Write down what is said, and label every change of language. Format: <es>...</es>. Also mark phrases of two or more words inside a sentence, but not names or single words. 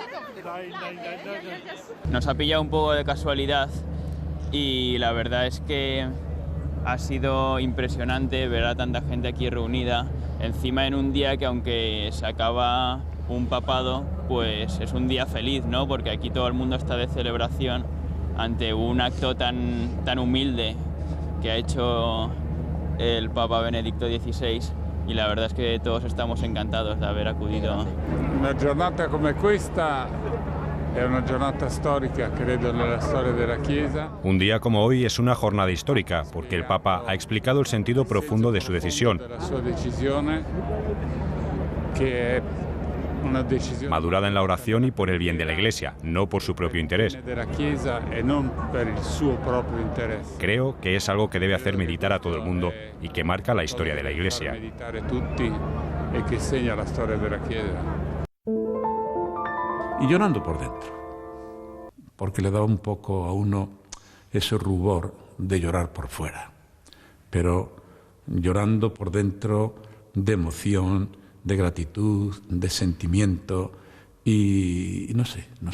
<es>Nos ha pillado un poco de casualidad y la verdad es que ha sido impresionante ver a tanta gente aquí reunida, encima en un día que, aunque se acaba un papado, pues es un día feliz, ¿no? Porque aquí todo el mundo está de celebración ante un acto tan humilde que ha hecho el Papa Benedicto XVI, y la verdad es que todos estamos encantados de haber acudido.</es> <it>Una giornata come questa è una giornata storica, credo, nella storia della Chiesa.</it> <es>Un día como hoy es una jornada histórica, porque el Papa ha explicado el sentido profundo de su decisión.</es> <it>La sua decisione, che è</it> <es>madurada en la oración y por el bien de la Iglesia, no por su propio interés. Creo que es algo que debe hacer meditar a todo el mundo y que marca la historia de la Iglesia. Y llorando por dentro, porque le da un poco a uno ese rubor de llorar por fuera, pero llorando por dentro de emoción, de gratitud, de sentimiento y no sé.</es>